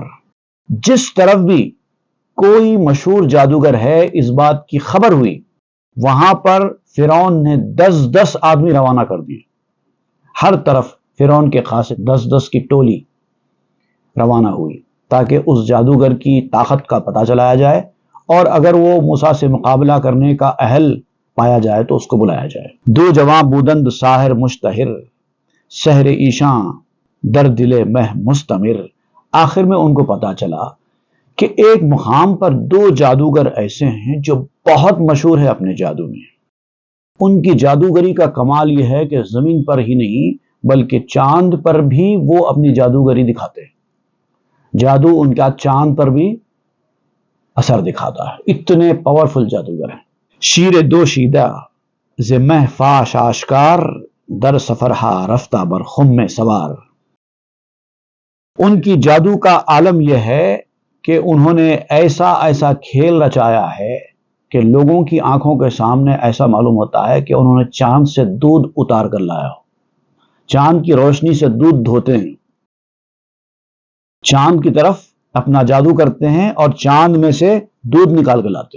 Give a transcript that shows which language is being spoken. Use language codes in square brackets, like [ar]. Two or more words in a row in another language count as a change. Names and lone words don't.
[ur] جس طرف بھی کوئی مشہور جادوگر ہے اس بات کی خبر ہوئی، وہاں پر فرعون نے 10 آدمی روانہ کر دیے۔ ہر طرف فرعون کے خاصے 10 کی ٹولی روانہ ہوئی تاکہ اس جادوگر کی طاقت کا پتہ چلایا جائے، اور اگر وہ موسیٰ سے مقابلہ کرنے کا اہل پایا جائے تو اس کو بلایا جائے۔ [fa] دو جواں بودند ساحر مشتہر، سحر ایشاں در دل مہ مستمر۔ [ur] آخر میں ان کو پتا چلا کہ ایک مقام پر 2 جادوگر ایسے ہیں جو بہت مشہور ہے اپنے جادو میں۔ ان کی جادوگری کا کمال یہ ہے کہ زمین پر ہی نہیں بلکہ چاند پر بھی وہ اپنی جادوگری دکھاتے ہیں۔ جادو ان کا چاند پر بھی اثر دکھاتا ہے، اتنے پاورفل جادوگر ہیں۔ [fa] شیر دوشیدہ ز مہ فاش آشکار، در سفر ہا رفتہ بر خم میں سوار۔ [ur] ان کی جادو کا عالم یہ ہے کہ انہوں نے ایسا کھیل رچایا ہے کہ لوگوں کی آنکھوں کے سامنے ایسا معلوم ہوتا ہے کہ انہوں نے چاند سے دودھ اتار کر لایا ہو۔ چاند کی روشنی سے دودھ دھوتے ہیں، چاند کی طرف اپنا جادو کرتے ہیں اور چاند میں سے دودھ نکال کے لاتے ہیں۔